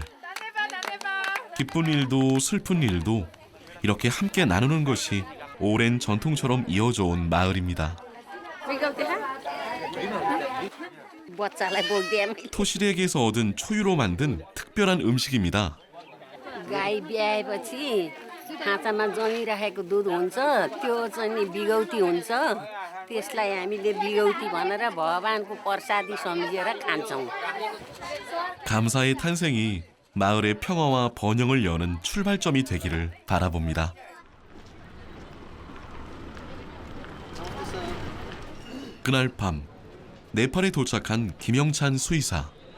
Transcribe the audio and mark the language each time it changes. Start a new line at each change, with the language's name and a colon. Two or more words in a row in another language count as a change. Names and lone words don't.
Korean: 기쁜 일도 슬픈 일도 이렇게 함께 나누는 것이 오랜 전통처럼 이어져 온 마을입니다. 토시리에게서 얻은 초유로 만든 특별한 음식입니다.
Nepali: गाई ब्याएपछि खाँचामा जमिराखेको दुध हुन्छ त्यो चाहिँ नि बिगौती हुन्छ त्यसलाई हामीले बिगौती भनेर भगवानको प्रसादी सम्झेर खान्छौँ.
Korean: 감사의 탄생이 마을의 평화와 번영을 여는 출발점이 되기를 바라봅니다. 그날 밤 네팔에 도착한 김영찬 수의사.